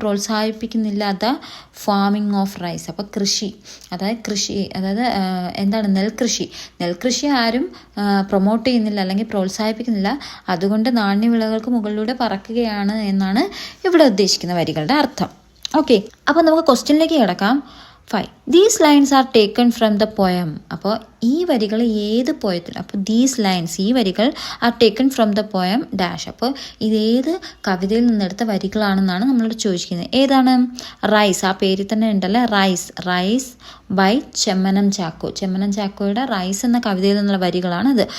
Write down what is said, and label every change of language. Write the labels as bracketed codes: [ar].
[ml] പ്രോത്സാഹിപ്പിക്കുന്നില്ല [en] The farming of rice. [ml] അപ്പോൾ അതായത് എന്താണ്? നെൽകൃഷി ആരും പ്രൊമോട്ട് ചെയ്യുന്നില്ല, അല്ലെങ്കിൽ പ്രോത്സാഹിപ്പിക്കുന്നില്ല. അതുകൊണ്ട് നാണ്യവിളകൾക്ക് മുകളിലൂടെ പറക്കുകയാണ് എന്നാണ് ഇവിടെ ഉദ്ദേശിക്കുന്ന വരികളുടെ അർത്ഥം. ഓക്കെ, അപ്പോൾ നമുക്ക് ക്വസ്റ്റ്യനിലേക്ക് കിടക്കാം. 5. [en] These lines are taken from the poem. [ml] അപ്പോൾ ഈ വരികൾ ഏത് പോയത്തിൽ? അപ്പോൾ ഈ വരികൾ [en] Are taken from the poem dash. [ml] അപ്പോൾ ഇതേത് കവിതയിൽ നിന്നെടുത്ത വരികളാണെന്നാണ് നമ്മളോട് ചോദിക്കുന്നത്. ഏതാണ്? റൈസ്. ആ പേരിൽ തന്നെ ഉണ്ടല്ലേ, റൈസ് ബൈ ചെമ്മനം ചാക്കോയുടെ റൈസ് എന്ന കവിതയിൽ നിന്നുള്ള വരികളാണ് ഇത്.